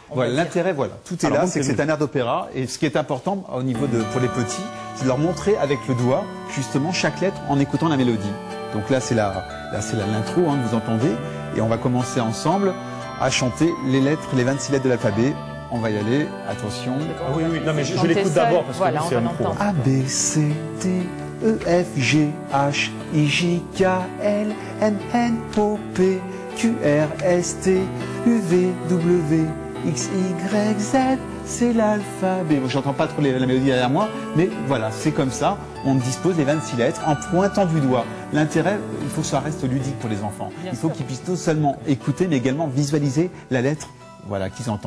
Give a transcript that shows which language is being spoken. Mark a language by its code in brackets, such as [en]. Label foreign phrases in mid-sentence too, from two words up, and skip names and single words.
[fr] Voilà, l'intérêt, voilà, tout est là, c'est que c'est un air d'opéra. Et ce qui est important au niveau pour les petits, c'est de leur montrer avec le doigt, justement, chaque lettre en écoutant la mélodie. Donc là, c'est l'intro, vous entendez. Et on va commencer ensemble à chanter les lettres, les 26 lettres de l'alphabet. On va y aller, attention. Ah oui, non, mais je l'écoute d'abord parce que c'est un pro. A, B, C, D, E, F, G, H, I, J, K, L, M, N, O, P, Q, R, S, T, U, V, W, X, Y, Z. C'est l'alphabet. Bon, j'entends pas trop la mélodie derrière moi, mais voilà, c'est comme ça. On dispose les 26 lettres en pointant du doigt. L'intérêt, il faut que ça reste ludique pour les enfants. Il faut qu'ils puissent non seulement écouter, mais également visualiser la lettre. Voilà, qu'ils entendent.